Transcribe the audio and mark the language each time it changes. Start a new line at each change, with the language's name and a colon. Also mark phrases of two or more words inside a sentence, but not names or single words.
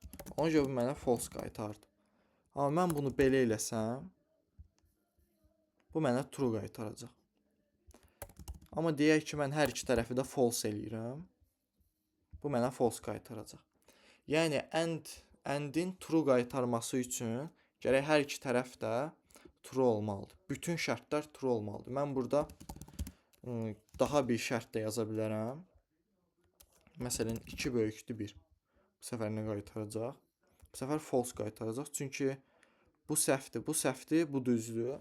Azerbaijani: Ona görə bu mənə false qaytardı. Amma mən bunu belə eləsəm, bu mənə true qaytaracaq. Amma deyək ki, mən hər iki tərəfi də false eləyirəm, bu mənə false qaytaracaq. Yəni and-in true qaytarması üçün Gərək hər iki tərəf də true olmalıdır. Bütün şərtlər true olmalıdır. Mən burada daha bir şərt də yaza bilərəm. Məsələn, 2 böyükdür 1. Bu səfər nə qaytaracaq? Bu səfər false qaytaracaq. Çünki bu səhvdir, bu səhvdir, bu düzdür.